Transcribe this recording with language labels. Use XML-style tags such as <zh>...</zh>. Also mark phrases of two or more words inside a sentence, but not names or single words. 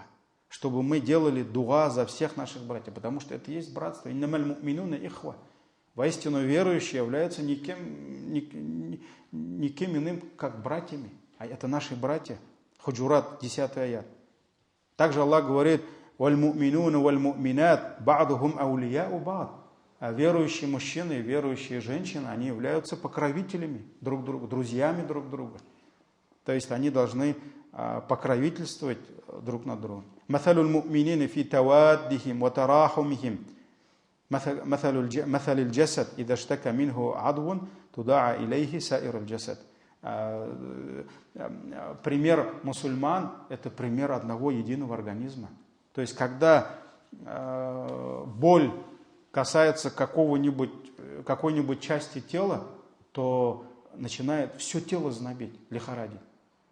<ru>Чтобы мы делали дуа за всех наших братьев. Потому что это есть братство.</ru> <ar>إنما المؤمنون إخوة.</ar> <ru>Воистину верующие являются никем иным, как братьями. А это наши братья. Худжурат, 10 аят. Также Аллах говорит,</ru> <ar>«والمؤمنون والمؤمنات بعضهم أولياء بعض».</ar> <ru>А верующие мужчины и верующие женщины, они являются покровителями друг друга, друзьями друг друга. То есть они должны покровительствовать друг над другом.</ru> <ar>مثل المؤمنين في توادهم وتراحمهم مثل الجسد إذا اشتكى منه عضو تداعى إليه سائر الجسد.</ar> <ru>Пример мусульман – это пример одного единого организма. То есть, когда боль касается какой-нибудь части тела, то начинает все тело знобить, лихорадить.</ru>